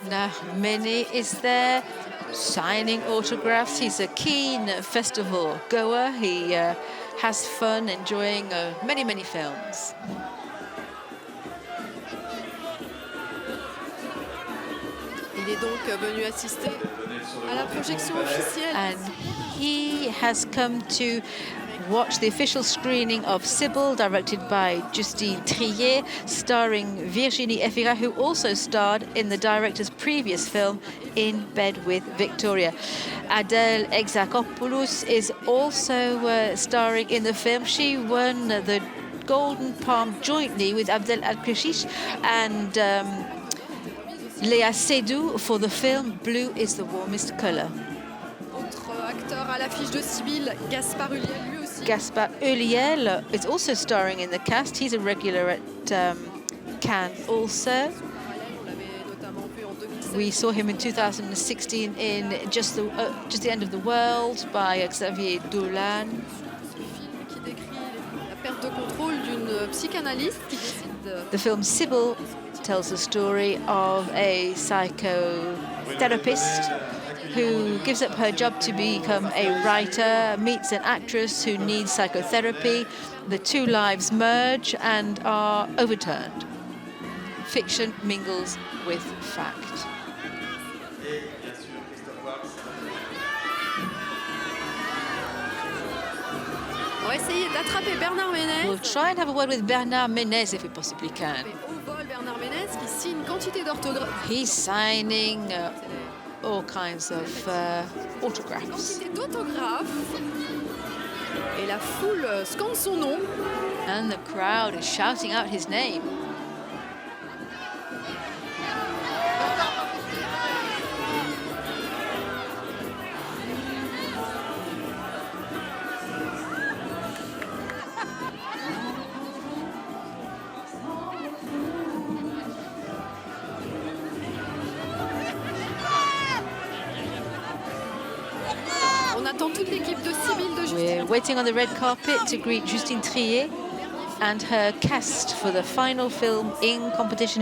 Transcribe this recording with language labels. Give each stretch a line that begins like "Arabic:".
English: Bernard Ménez is there signing autographs. He's a keen festival goer. He has fun enjoying many, many films.
French: Il est donc venu assister à la projection officielle.
English: And he has come to watch the official screening of SIBYL, directed by Justine Triet, starring Virginie Efira, who also starred in the director's previous film, In Bed with Victoria. Adèle Exarchopoulos is also starring in the film. She won the Golden Palm jointly with Abdel Al-Krishish and Léa Seydoux for the film Blue is the Warmest Color.
French: Autre acteur à l'affiche de SIBYL, Gaspard Ulliel, lui aussi.
English: Gaspard Ulliel is also starring in the cast. He's a regular at Cannes also. We saw him in 2016 in Just the End of the World by Xavier Dolan.
French: Qui décrit la perte de contrôle d'une psychanalyste qui décide de...
English: The film SIBYL tells the story of a psychotherapist who gives up her job to become a writer, meets an actress who needs psychotherapy. The two lives merge and are overturned. Fiction mingles with fact.
French: On va essayer d'attraper Bernard Ménez.
English: We'll try and have a word with Bernard Ménez if we possibly can.
French: Au vol, Bernard Ménez qui signe quantité d'autographes.
English: He's signing all kinds of autographs.
French: Quantité d'autographes. Et la foule scande son nom.
English: And the crowd is shouting out his name.
French: On attend toute l'équipe de SIBYL de Justine.
English: We're waiting on the red carpet to greet Justine Triet and her cast for the final film in competition.